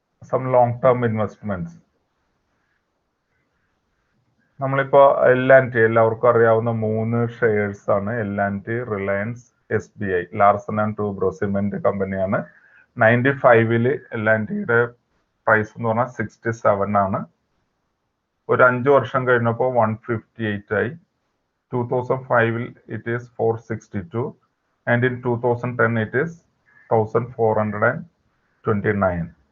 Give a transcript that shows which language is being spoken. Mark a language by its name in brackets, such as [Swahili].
[English] Some long term investments. [Malayalam] നമ്മളിപ്പോ L&T, എല്ലാവർക്കും അറിയാവുന്ന 3 ഷെയർസ് ആണ്. L&T, Reliance, SBI. Larsen and Toubro cement കമ്പനിയാണ്. 95 L&Tയുടെ പ്രൈസ് എന്ന് പറഞ്ഞാൽ 67 ആണ്. ഒരു 5 വർഷം കഴിഞ്ഞപ്പോൾ 158 ആയി. [English] 2005 it is 462 and in 2010 it is 1429.